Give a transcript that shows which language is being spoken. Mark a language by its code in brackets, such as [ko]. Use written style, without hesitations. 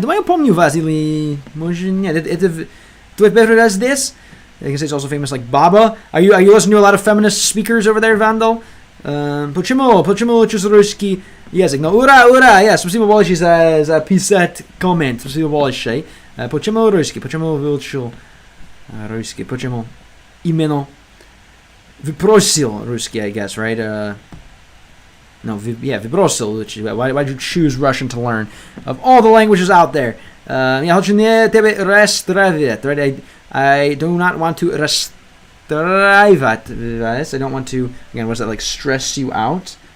[ru] Думаю, помню вас или может нет. Это твой первый раз здесь? [en] I guess it's also famous like Baba. Are you listening to a lot of feminist speakers over there, Vandal? [ru] Почему учишь русский язык? No, ура! Yeah, спасибо большое за 50 коммент. Спасибо большое. Почему русский? Почему выучил русский? Почему именно выпросил русский, [en] I guess, right? [ru] Выпросил. [en] Why did you choose Russian to learn? Of all the languages out there. [ru] Я хочу не тебя расстраивать, right? [en] I do not want to расстраивать. I don't want to, again, was that like stress you out?